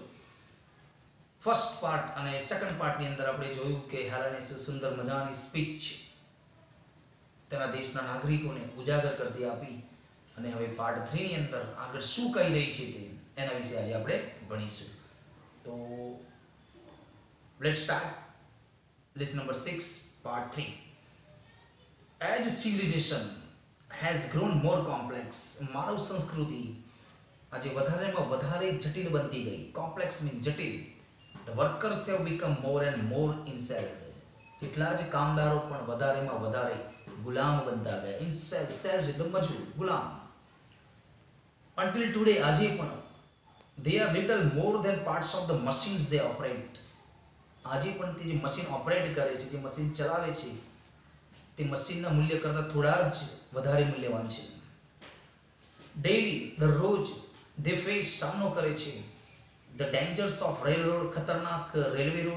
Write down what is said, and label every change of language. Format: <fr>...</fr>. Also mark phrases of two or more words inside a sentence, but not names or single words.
<gu>ફર્સ્ટ પાર્ટ અને સેકન્ડ પાર્ટની અંદર આપણે જોયું કે હેલેનિસે સુંદર મજાની સ્પીચ તેના દેશના નાગરિકોને ઉજાગર કરતી આપી અને હવે પાર્ટ 3 ની અંદર આગળ શું કહી રહી છે તે એના વિશે આજે આપણે ભણીશું. તો</gu> <en>let's start. Lesson number 6 part 3. As civilization has grown more complex,</en> <gu>માનવ સંસ્કૃતિ આજે વધારેમાં વધારે જટિલ બનતી ગઈ.</gu> <en>complex mean</en> <gu>જટિલ.</gu> <en>The workers have become more and more enslaved.</en> <gu>એટલા જ કામદારો પણ વધારેમાં વધારે ગુલામ બનતા ગયા.</gu> <en>enslaved, slaves</en> <gu>એટલે મજૂર, ગુલામ.</gu> <en>Until today,</en> <gu>આજે પણ</gu> <en>they are little more than parts of the machines they operate.</en> <gu>આજે પણ તે જે મશીન ઓપરેટ કરે છે, જે મશીન ચલાવે છે, તે મશીનના મૂલ્ય કરતાં થોડા જ વધારે મૂલ્યવાન છે. ડેઈલી દરરોજ</gu> <en>they face</en> <gu>સામનો કરે છે</gu> <en>the dangers of railroad,</en> <gu>ખતરનાક રેલવે રોડ,</gu>